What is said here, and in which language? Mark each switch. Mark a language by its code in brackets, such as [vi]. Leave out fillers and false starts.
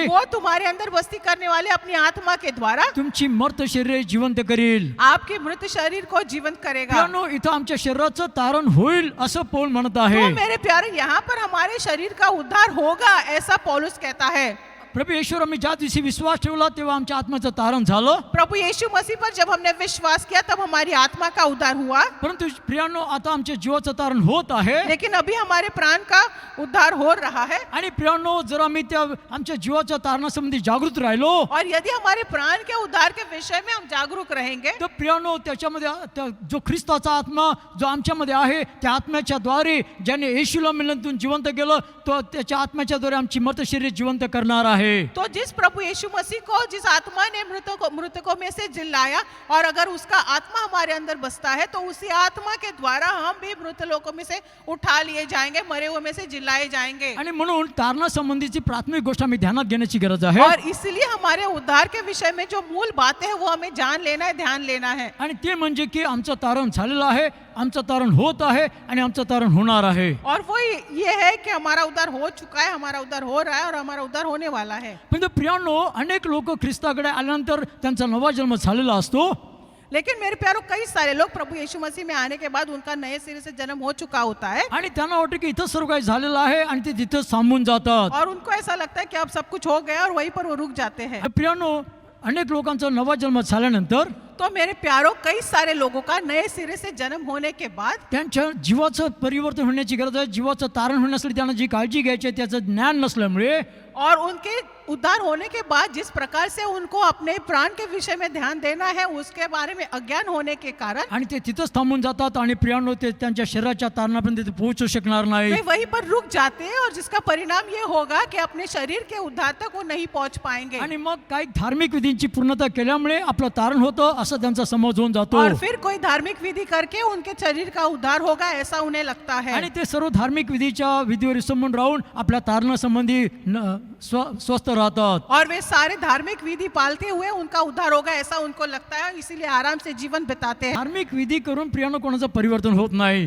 [hi] वो तुम्हारे अंदर बस्ती करने वाले अपनी आत्मा के द्वारा [mr] तुमची मर्त शरीर जिवंत करील. [hi] आपके मृत शरीर को जीवंत करेगा. [mr] प्रियानो, इथं आमच्या शरीराचं तारण होईल असं पौल म्हणत आहे. [hi] तो मेरे प्यारे, यहाँ पर हमारे शरीर का उद्धार होगा, ऐसा पौलुस कहता है. [mr] प्रभू येशूवर आम्ही ज्या दिवशी विश्वास ठेवला तेव्हा आमच्या आत्म्याचं तारण झालं. [hi] प्रभु यीशु मसीह पर जब हमने विश्वास किया तब हमारी आत्मा का उद्धार हुआ. [mr] परंतु प्रियानो, आता आमच्या जीवाचं तारण होत आहे. [hi] लेकिन अभी हमारे प्राण का उद्धार हो रहा है. [mr] आणि प्रियानो, जर आम्ही त्या आमच्या जीवाच्या तारणासंबंधी जागृत राहिलो, [hi] और यदि हमारे प्राण के उद्धार के विषय में हम जागरूक रहेंगे, [mr] तर प्रियानो, त्याच्यामध्ये जो ख्रिस्ताचा आत्मा जो आमच्यामध्ये आहे, त्या आत्म्याच्या द्वारे ज्याने येशूला मिलनातून जिवंत केलं, तो त्याच्या आत्म्याच्या द्वारे आमची मर्त शरीर जिवंत करणार आहे. [hi] तो जिस प्रभु यीशु मसीह को, जिस आत्मा ने मृतकों में से जिलाया, और अगर उसका आत्मा हमारे अंदर बसता है, तो उसी आत्मा के द्वारा हम भी मृत लोकों में से उठा लिए जाएंगे, मरे हुए में से जिलाए जाएंगे. [mr] आणि म्हणून तारणासंबंधीची प्राथमिक गोष्ट आम्ही ध्यानात घेण्याची गरज आहे. [hi] और इसलिए हमारे उद्धार के विषय में जो मूल बातें हैं वो हमें जान लेना है, ध्यान लेना है. [mr] आणि ते म्हणजे की आमचं तारण झालेलं आहे, आमचं तारण होत आहे आणि आमचं तारण होणार आहे. [hi] और वो ये है कि हमारा उद्धार हो चुका है, हमारा उद्धार हो रहा है और हमारा उद्धार होने वाला है. [mr] पण प्रियानो, अनेक लोक ख्रिस्ताकडे आल्यानंतर त्यांचा नवा जन्म झालेला असतो. [hi] लेकिन मेरे प्यारो, कई सारे लोग प्रभु यीशु मसीह में आने के बाद उनका नए सिरे से जन्म हो चुका होता है, [mr] आणि त्यांना वाटतं की इथं सर्व काही झालेलं आहे आणि ते तिथं थांबून जातात. [hi] और उनको ऐसा लगता है कि अब सब कुछ हो गया और वहीं पर वो रुक जाते हैं. [mr] प्रियानो, अनेक लोकांचा नवा जन्म झाल्यानंतर [hi] तो मेरे प्यारो, कई सारे लोगों का नए सिरे से जन्म होने के बाद [mr] त्यांच्या जीवाचं परिवर्तन होण्याची गरज आहे. जीवाचं तारण होण्यासाठी त्यांना जी काळजी घ्यायची आहे त्याचं ज्ञान नसल्यामुळे, [hi] और उनके उद्धार होने के बाद जिस प्रकार से उनको अपने प्राण के विषय में ध्यान देना है, उसके बारे में अज्ञान होने के कारण [mr] आणि ते तिथंच थांबून जातात आणि प्रियानो, ते त्यांच्या शरीराच्या तारणापर्यंत ते पोहोचू शकणार नाही. [hi] वे वहीं पर रुक जाते हैं, और जिसका परिणाम ये होगा कि अपने शरीर के उद्धार तक वो नहीं पहुंच पाएंगे. [mr] आणि मग काही धार्मिक विधींची पूर्णता केल्यामुळे आपलं तारण होतं असं त्यांचा समज होऊन जातो. [hi] और फिर कोई धार्मिक विधि करके उनके शरीर का उद्धार होगा, ऐसा उन्हें लगता है. [mr] आणि ते सर्व धार्मिक विधीच्या विधीवर विसंबून राहून आपल्या तारणासंबंधी स्वस्थ राहतात. [hi] और वे सारे धार्मिक विधि पालते हुए उनका उद्धार होगा, ऐसा उनको लगता है, इसीलिए आराम से जीवन बिताते हैं. [mr] धार्मिक विधी करून प्रियानो कोणाचं परिवर्तन होत नाही.